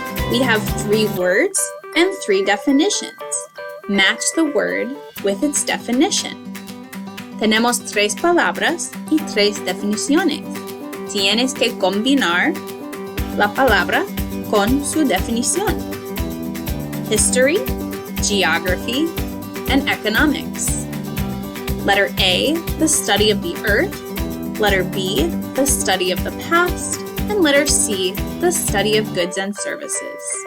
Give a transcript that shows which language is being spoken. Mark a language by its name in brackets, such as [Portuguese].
[English] We have 3 words and 3 definitions. Match the word with its definition. [Spanish] Tenemos 3 palabras y 3 definiciones. Tienes que combinar la palabra con su definición. [English] History, geography, and economics. Letter A, the study of the earth. Letter B, the study of the past. And letter C, the study of goods and services.